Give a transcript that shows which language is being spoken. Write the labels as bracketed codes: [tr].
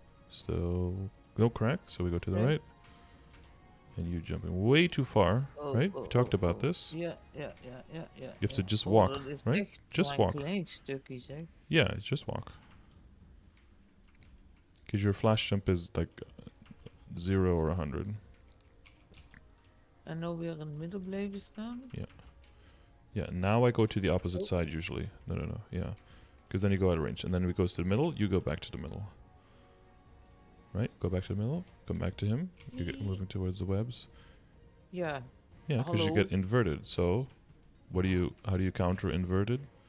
[en] Still no crack, so we go to the right. And you jumping way too far, right? We talked about this. Yeah. You have to just walk, right? Just walk. [nl] Klein stukjes, hè? [en] Yeah, just walk. Because your flash jump is like 0 or 100. [nl] En nou weer in het midden blijven staan? [en] Yeah, now I go to the opposite side usually. No. Yeah. Because then you go out of range. And then if it goes to the middle, you go back to the middle. Right? Go back to the middle. Come back to him. You get moving towards the webs. Yeah. Yeah, because you get inverted. So, how do you counter inverted?